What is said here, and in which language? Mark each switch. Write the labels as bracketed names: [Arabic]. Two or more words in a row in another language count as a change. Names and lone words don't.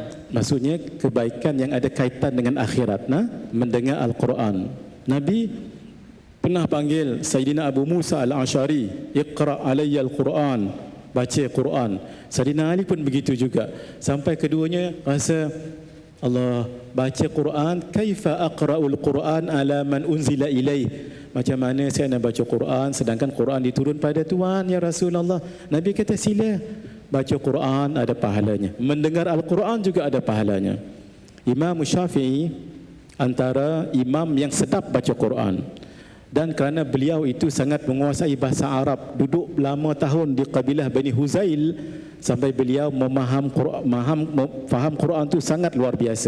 [Malay] Maksudnya kebaikan yang ada kaitan dengan akhirat, mendengar Al-Quran. Nabi pernah panggil Sayyidina Abu Musa Al-Ash'ari, [Arabic] "اقرأ عليّ القرآن." [Malay] Baca Quran. Sayyidina Ali pun begitu juga. Sampai keduanya rasa, Allah, baca Quran, [Arabic] كيف أقرأ القرآن على من أنزل إليه. [Malay] Macam mana saya nak baca Quran sedangkan Quran diturun pada Tuhan, [Arabic] يا رسول الله. [Malay] Nabi kata, sila baca Quran, ada pahalanya. Mendengar Al-Quran juga ada pahalanya. Imam Syafi'i antara imam yang sedap baca Quran. Dan kerana beliau itu sangat menguasai bahasa Arab, duduk lama tahun di kabilah Bani Huzail, sampai beliau faham Quran itu sangat luar biasa.